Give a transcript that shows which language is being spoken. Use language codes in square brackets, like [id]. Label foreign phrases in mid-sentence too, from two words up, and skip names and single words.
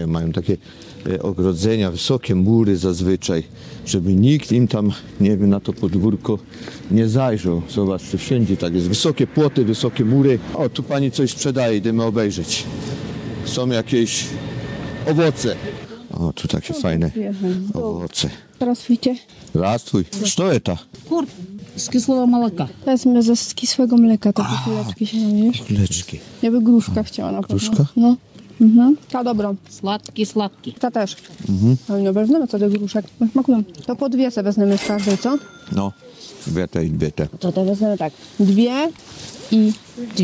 [pl] Mają takie ogrodzenia, wysokie mury zazwyczaj, żeby nikt im tam, nie wiem, na to podwórko nie zajrzał. Zobaczcie, wszędzie tak jest. Wysokie płoty, wysokie mury. O, tu pani coś sprzedaje, idziemy obejrzeć. Są jakieś owoce. O, tu takie fajne owoce. [ru] Здравствуйте. Здравствуй. Что это? Курт с кислого молока. [pl] Wezmę z kisłego mleka, takie kuleczki się namierz. Kuleczki. Ja by gruszka chciała na pewno. Gruszka? No. Ta dobra. Sladki. Ta też. Ale nie weźmiemy co do gruszek. Smakują. To po dwie se wezmemy z każdej, co? No, dwie te. To wezmemy tak. 2 i 2.